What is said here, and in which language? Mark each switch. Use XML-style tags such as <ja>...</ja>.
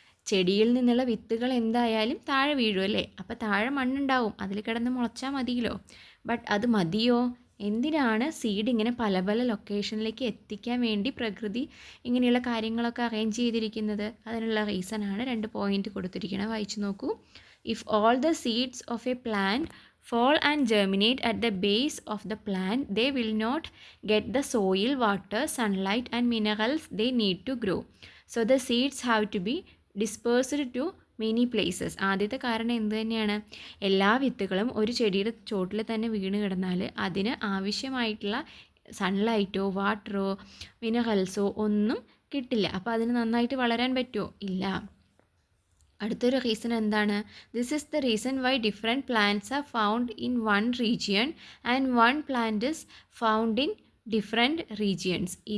<ml>ചെടിയിൽ നിന്നുള്ള വിത്തുകൾ എന്തായാലും താഴെ വീഴുമല്ലേ, അപ്പോൾ താഴെ മണ്ണുണ്ടാവും, അതിൽ കിടന്ന് മുളച്ചാൽ മതിയല്ലോ. ബട്ട് അത് മതിയോ? എന്തിനാണ് സീഡ് ഇങ്ങനെ പല പല ലൊക്കേഷനിലേക്ക് എത്തിക്കാൻ വേണ്ടി പ്രകൃതി ഇങ്ങനെയുള്ള കാര്യങ്ങളൊക്കെ അറേഞ്ച് ചെയ്തിരിക്കുന്നത്? അതിനുള്ള റീസണാണ് 2 പോയിന്റ് കൊടുത്തിരിക്കുന്നത്, വായിച്ചു നോക്കൂ.</ml> <en>If all the seeds of a plant fall and germinate at the base of the plant, they will not get the soil, water, sunlight and minerals they need to grow. So the seeds have to be dispersed to many places.</en> <ml>ആദ്യത്തെ കാരണം എന്ത് തന്നെയാണ്? എല്ലാ വിത്തുകളും ഒരു ചെടിയുടെ ചോട്ടിൽ തന്നെ വീണ് കിടന്നാൽ അതിന് ആവശ്യമായിട്ടുള്ള സൺലൈറ്റോ വാട്ടറോ മിനറൽസോ ഒന്നും കിട്ടില്ല. അപ്പോൾ അതിന് നന്നായിട്ട് വളരാൻ പറ്റുമോ? ഇല്ല. അടുത്തൊരു റീസൺ എന്താണ്?</ml> <en>This is the reason why different plants are found in one region and one plant is found in different regions.</en>